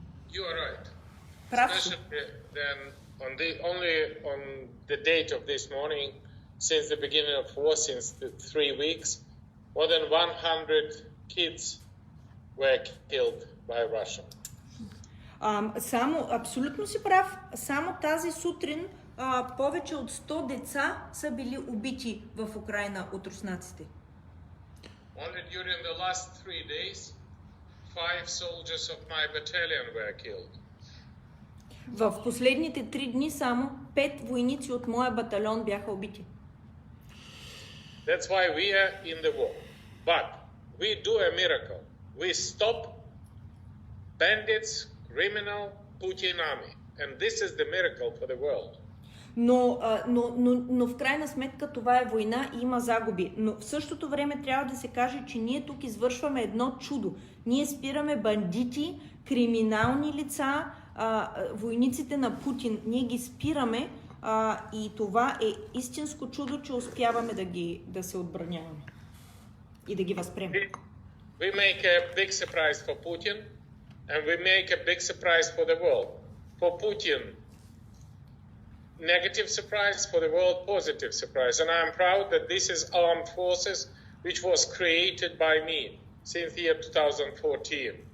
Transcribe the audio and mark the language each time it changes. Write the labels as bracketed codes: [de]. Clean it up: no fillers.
[en] You are right. [bg] Прав. [en] Especially then only on the date of this morning, since the beginning of war, since the 3 weeks, more than 100 kids were killed by Russia. [bg] Абсолютно си прав. Само тази сутрин повече от 100 деца са били убити в Украйна от руснаците. [en] Only during the last 3 days, 5 soldiers of my battalion were killed. [bg] В последните 3 дни само 5 войници от моя батальон бяха убити. [en] That's why we are in the war. But we do a miracle. We stop bandits, criminal, Putin army. And this is the miracle for the world. [bg] Но в крайна сметка това е война и има загуби. Но в същото време трябва да се каже, че ние тук извършваме едно чудо. Ние спираме бандити, криминални лица, войниците на Путин. Ние ги спираме и това е истинско чудо, че успяваме да се отбраняваме и да ги възприемем. [en] We make a big surprise for Putin and we make a big surprise for the world. For Putin, negative surprise, for the world, positive surprise. And I'm proud that this is armed forces which was created by me since the year 2014.